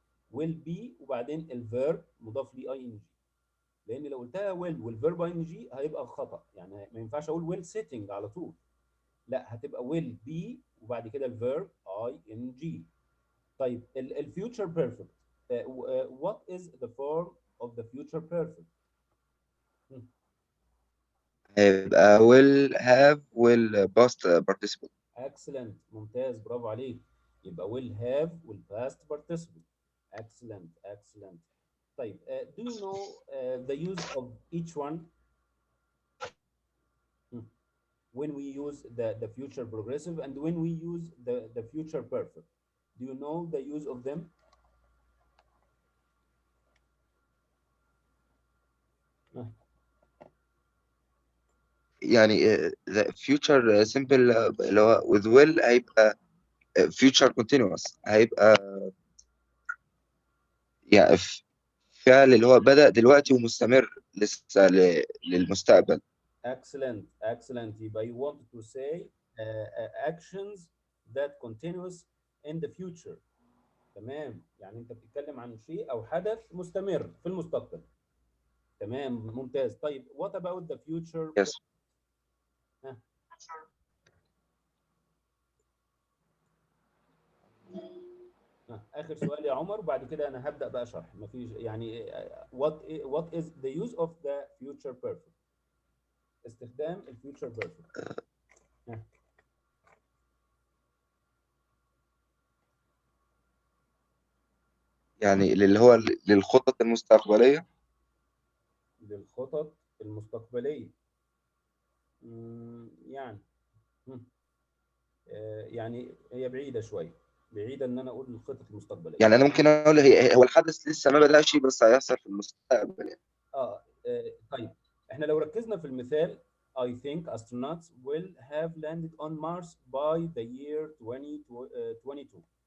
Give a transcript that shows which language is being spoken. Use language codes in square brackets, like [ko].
[ar] ويل بي وبعدين الفيرب مضاف لي اي ان جي، لان لو قلتها ويل والفيرب اي ان جي هيبقى خطا، يعني ما ينفعش اقول ويل سيتنج على طول، لا هتبقى ويل بي وبعد كده الفيرب اي ان جي. طيب الفيوتشر بيرفكت [en] what is the form of the future perfect? Hmm. [ar] هيبقى [en] will have will past participle. Excellent. [ar] ممتاز. برافو عليك. يبقى [en] will have will past participle. Excellent. Excellent. [ar] طيب [en] do you know the use of each one? Hmm. When we use the future progressive and when we use the future perfect. Do you know the use of them? Uh, [ar] يعني [en] the future simple [ar] اللي هو [en] with will [ar] هيبقى [en] future continuous، [ar] هيبقى يعني فعل اللي هو بدأ دلوقتي ومستمر لسه للمستقبل. [en] Excellent. Excellent. [ar] يبقى [en] you wanted to say actions that continuous in the future. [ar] تمام. يعني انت بتتكلم عن شيء او حدث مستمر في المستقبل. تمام. ممتاز. طيب [en] what about the future؟ Yes. [ar] ها. اخر سؤال يا عمر وبعد كده انا هبدأ بقى شرح. مفيش يعني [en] what is the use of the future perfect؟ [ar] استخدام الفيوتشر بيرفكت. يعني اللي هو للخطط المستقبلية. للخطط المستقبلية. يعني مم. يعني هي بعيدة شوية. بعيدة ان انا اقول الخطط المستقبلية. يعني أنا ممكن أقول هو الحدث لسه ما بدأش بس هيحصل في المستقبل يعني. طيب احنا لو ركزنا في المثال [en] I think astronauts will have landed on Mars by the year 2022.